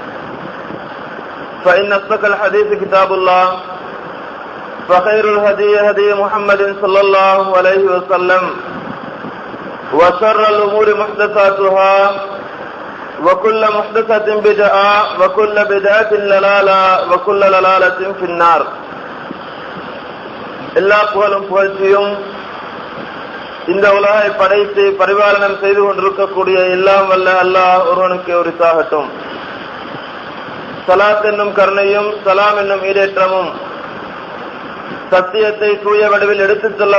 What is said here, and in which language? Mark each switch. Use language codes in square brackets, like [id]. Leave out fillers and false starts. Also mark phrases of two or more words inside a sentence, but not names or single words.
[ar] فإن أصدق الحديث كتاب الله فخير الهدي هدي محمد صلى الله عليه وسلم وشر الأمور محدثاتها وكل محدثة بدعة وكل بدعة ضلالة وكل ضلالة في النار. [ta] எல்லா புகழும் புகழ்ச்சியும் இந்த உலகை படைத்து பரிபாலனம் செய்து கொண்டிருக்கக்கூடிய எல்லாம் வல்ல அல்லாஹ் ஒருவனுக்கு உரித்தாகட்டும். ஸலாத் என்னும் கருணையும் சலாம் என்னும் ஈடேற்றமும் சத்தியத்தை தூய வடிவில் எடுத்துச் சொல்ல